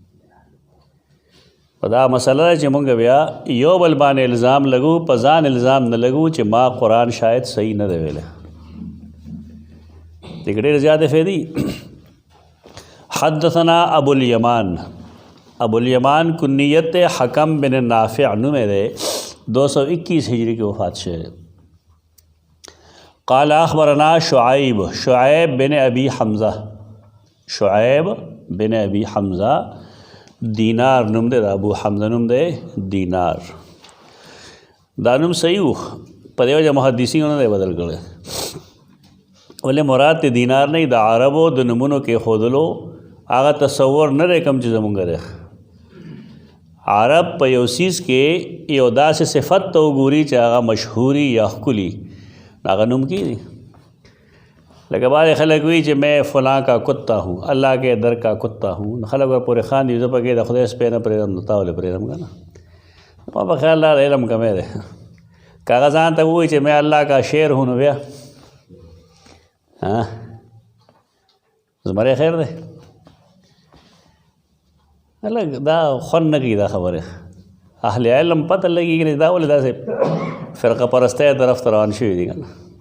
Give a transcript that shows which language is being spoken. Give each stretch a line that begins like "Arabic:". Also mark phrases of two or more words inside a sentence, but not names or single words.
Pashto: په دا مسله ده چې مونږ بیا یو بل باندې الزام لګو، په ځان الزام نه لګو چې ما قرآن شاید صحیح نه دی ویلی. دې کې ډېرې زیاتې فایدې. حدثنا ابو الیمان، ابو الیمان کنیت حکم بن نافع نوم دی، 221 ہجری کی وفات شوی.
Arabic: قال اخبرنا
Pashto: شعیب، شعیب بن ابی حمزہ، شعیب بن ابی حمزہ، دینار نوم دی، ابو حمزہ نوم دی دینار. دا نوم صحیح و، په دې وجه محدثینو نه دی بدل کړی. ولې مراد ته دینار نه د عربو د نومونو کې ښودلو هغه تصور نه دی کوم چې زمونږ دی. عرب په یو څیز کې یو داسې صفت ته وګوري چې هغه مشهوري یا ښکلي، هغه نوم کېږي. لکه بعض خلک وي چې
Urdu: میں فلاں کا کتا ہوں، اللہ کے در کا کتا ہوں،
Pashto: خلک ورپورې خاندي زه پکې د خدای سپی نه پرېږدم نو تا ولې پرېږدم که نه. ما په خیال دا علم کمی دی. که هغه ځان ته ووایي چې
Urdu: میں الله کا شعر ہوں
Pashto: نو بیا زمری خیر دی. لږ دا خوند نه کوي دا خبرې. اهل علم پته لګېږي چې دا ولې داسې فرقه پرستی طرف ته روان شوي دي که نه.